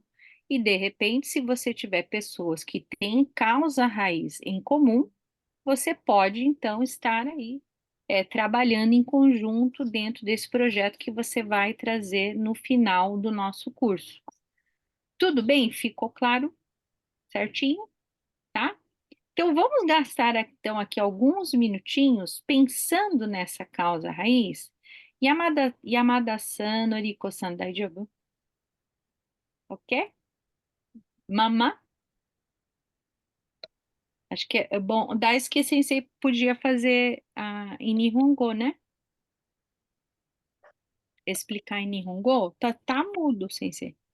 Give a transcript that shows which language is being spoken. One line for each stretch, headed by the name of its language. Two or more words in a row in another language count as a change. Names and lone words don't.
Portuguese: E, de repente, se você tiver pessoas que têm causa raiz em comum, você pode, então, estar aí trabalhando em conjunto dentro desse projeto que você vai trazer no final do nosso curso. Tudo bem? Ficou claro? Certinho? Tá? Então, vamos gastar então aqui alguns minutinhos pensando nessa causa raiz.
Japanese: Yamada-san, Noriko-san, daijoubu?
Portuguese: Ok? Mama? Acho que é bom. Daisuke Sensei podia fazer em Nihongo, né? Explicar em Nihongo. Tá mudo, Sensei.